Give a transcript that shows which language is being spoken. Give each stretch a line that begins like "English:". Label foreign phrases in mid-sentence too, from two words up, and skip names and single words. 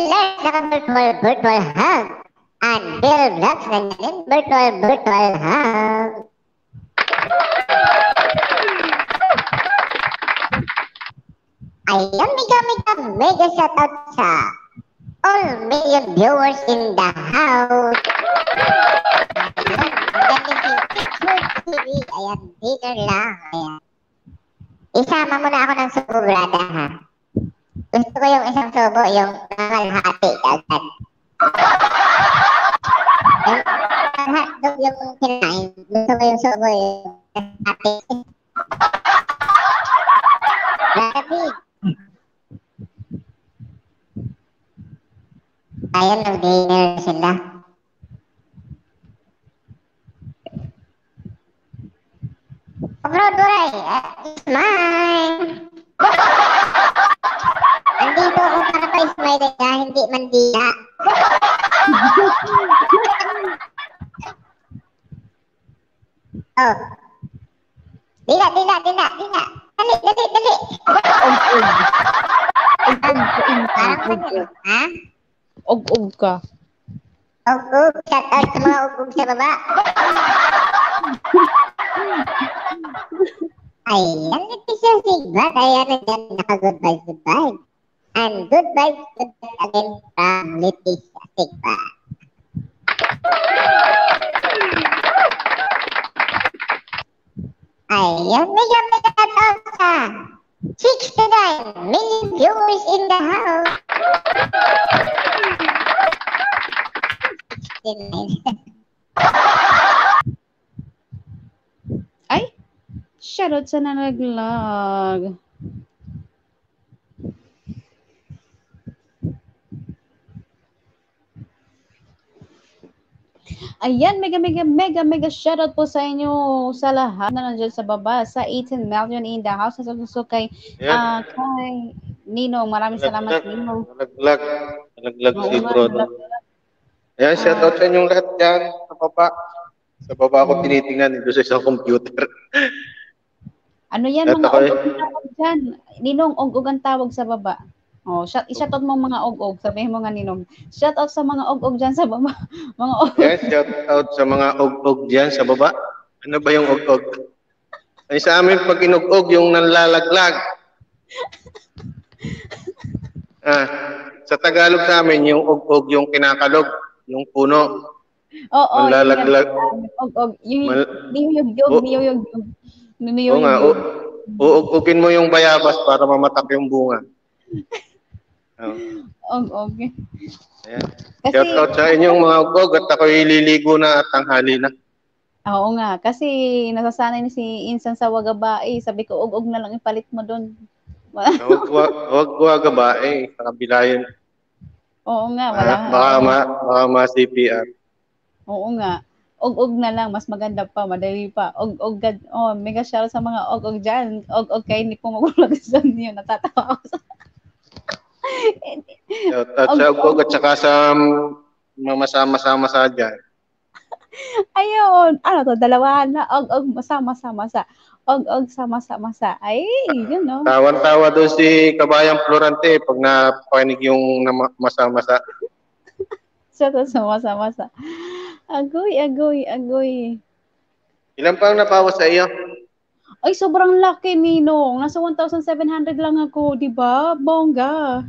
English: Virtual hug.
Filipino: And Bill Vlogs nandiyan din,
English: virtual hug. Ayan, mega shoutout sa all million viewers in the house.
Filipino: Ayan, TV. Ayan, dinner lang. Ayan. Isama mo na ako ng subo, brada, ha? Gusto ko yung isang subo, yung nangalhati agad. Yung hotdog yung kinain. Gusto ko yung subo, yung nangalhati. Brada, big. Ayan, nag-dinner sila. Bro, Duray,
English: it's mine.
Filipino: Andito ako para pa-smile ka, hindi mandila. Oh. Dila. Dali. Parang ganyan, ha? Og ka. Ug. Shout out sa mga ug sa baba. Ayan, Leticia Sigbat. Ayan, nandiyan naka-good
English: vibes. And good vibes again from Leticia Sigbat. Ayan, mega shout sa 69 million viewers in the house.
Filipino: 69. Ay, shoutout sa nalaglag. Ayan,
English: mega shoutout
Filipino: po sa inyo sa lahat na nandiyan sa baba, sa 18 million
English: in the house.
Filipino: Sa suso kay Ninong. Maraming salamat, Ninong. Nalaglag si bro. Ayan, shoutout sa inyong lahat dyan sa baba. Sa baba ako tinitingnan dito sa isang computer. Ano yan, At mga ako og-og ang tawag dyan. Ninong, og-og ang tawag sa baba. Oh, shoutout mo mga og-og. Sabihin mo nga, Ninong. Shoutout sa mga og-og dyan sa baba. Mga og-og. Yes, shoutout sa mga og-og dyan sa baba. Ano ba yung og-og? Ay, sa amin, pag inug-og, yung nanlalaglag. Sa Tagalog sa amin, yung og-og, yung kinakalog, yung puno. Oo, nanlalaglag. Og-og. Yung niyuyog-yog. Oo nga, uugugin mo yung bayabas para mamatak yung bunga. Og-og. Ayan. Shoutout sa inyong mga og-og at ako'y liligo na at tanghali na. Oo nga, kasi nasasanay ni si Insan sa Wagabae. Sabi ko, og-og na lang ipalit mo doon. Huwag wagabae, sa kabila yun. Oo nga, wala. Baka ma-CPR. Oo nga. Og-og na lang, mas maganda pa, madali pa. Og-og,
English: mega shout
Filipino: sa mga og-og dyan. Og-og kayo, hindi po magulat sa inyo. Natatawa ako sa... At sa og-og at saka sa masama-sama sa dyan. Ayun. Ano to, dalawahan na. Og-og, masama-sama sa. Og-og, sama-sama sa. Ay, yun no. Tawan-tawa doon si Kabayang Florante pag napakinig yung masama-sa. Sa sama-sama. Agoy. Ilan pa ang napawa sa iyo? Ay, sobrang laki, Ninong. Nasa 1,700 lang ako, di ba? Bongga.